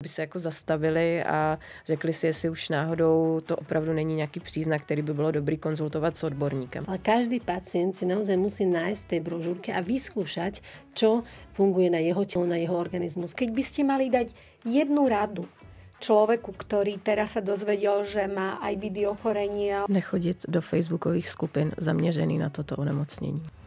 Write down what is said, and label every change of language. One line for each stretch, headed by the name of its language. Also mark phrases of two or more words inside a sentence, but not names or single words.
Czech: by se jako zastavili a řekli si, jestli už náhodou to opravdu není nějaký příznak, který by bylo dobrý konzultovat s odborníkem.
Slovak: Ale každý pacient si naozaj musí nájsť v tej brožúrke a vyskúšať, čo funguje na jeho telo, na jeho organizmus. Keď by ste mali dať jednu radu človeku, ktorý teraz sa dozvedel, že má IBD ochorenie.
Czech: Nechodit do facebookových skupin zaměřený na toto onemocnění.